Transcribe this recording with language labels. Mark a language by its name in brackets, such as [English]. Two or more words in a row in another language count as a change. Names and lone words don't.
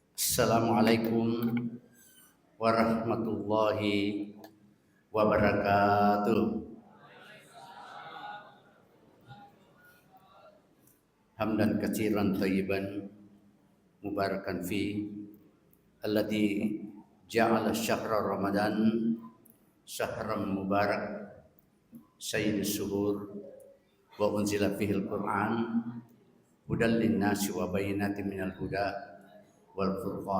[Arabic] السلام عليكم ورحمة الله وبركاته. حمدا كثيرا طيبا مباركا في الذي جعل شهر رمضان شهرا مبارك سيد الشهور وأنزل فيه القرآن هدى للناس وبينات من الهدى والفرقان.